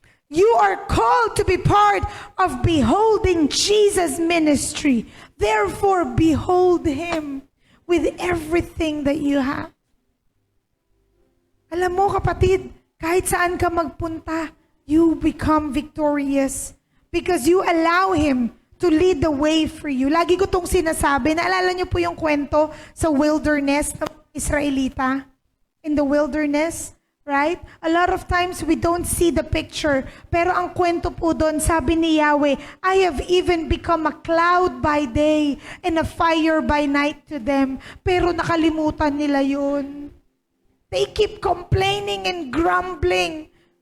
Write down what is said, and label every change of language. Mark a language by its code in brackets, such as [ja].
[en] You are called to be part of beholding Jesus' ministry. Therefore, behold Him with everything that you have. [tl] Alam mo kapatid, kahit saan ka magpunta, [en] you become victorious because you allow Him to lead the way for you. [tl] Lagi ko itong sinasabi, naalala niyo po yung kwento sa wilderness ng Israelita? [en] In the wilderness, right? A lot of times we don't see the picture, [tl] pero ang kwento po doon, sabi ni Yahweh, [en] I have even become a cloud by day and a fire by night to them. [tl] Pero nakalimutan nila yun. [en] They keep complaining and grumbling.